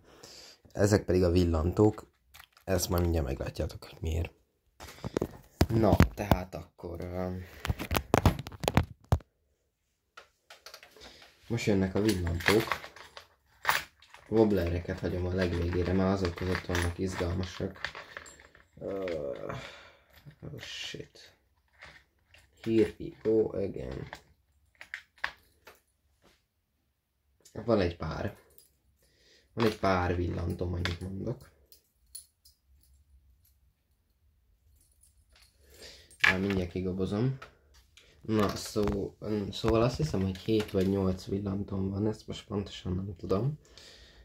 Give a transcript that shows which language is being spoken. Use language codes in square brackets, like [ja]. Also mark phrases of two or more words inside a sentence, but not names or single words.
[hu] Ezek pedig a villantók, ezt majd mindjárt meglátjátok, hogy miért. Na, tehát akkor most jönnek a villantók. Wobblereket hagyom a legvégére, mert azok között vannak izgalmasak. [en] Oh shit. Here we go again. [hu] Van egy pár. Van egy pár villantom, annyit mondok. Már mindjárt kigobozom. Na, szóval azt hiszem, hogy 7 vagy 8 villantom van, ezt most pontosan nem tudom.